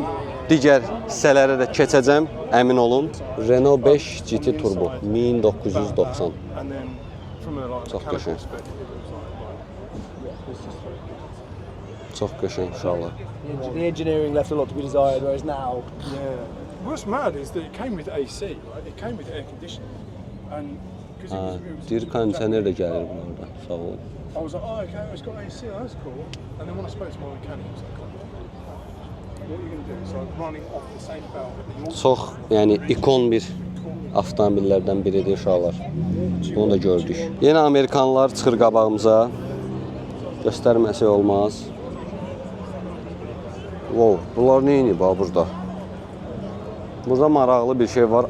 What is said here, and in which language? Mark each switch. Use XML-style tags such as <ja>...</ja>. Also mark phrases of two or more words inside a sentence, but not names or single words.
<az>Digər hissələrə də keçəcəm, əmin olun. Renault 5 GT Turbo 1990. Çox qəşəng. Çox qəşəng uşaqlar.</az> <en>The engineering left a lot to be desired, whereas now, Yeah. What's mad is that it came with AC, right? It came with air conditioning. And because it was</en> <az>Deyir, kondisioner də gəlir bunlardan. Sağ olun.</az> <en>I was like, oh, okay, it's got AC, oh, that's cool. And then when I spoke to my mechanic, he was like, what are you going to do? So I'm running off the same belt.</en> <az>Çox, yəni ikon bir avtomobillərdən biridir uşaqlar. Bunu da gördük. Yenə Amerikanlılar çıxır qabağımıza. Göstərməsi olmaz. Wow, bunlar nə inib ha burada? Burada maraqlı bir şey var.</az>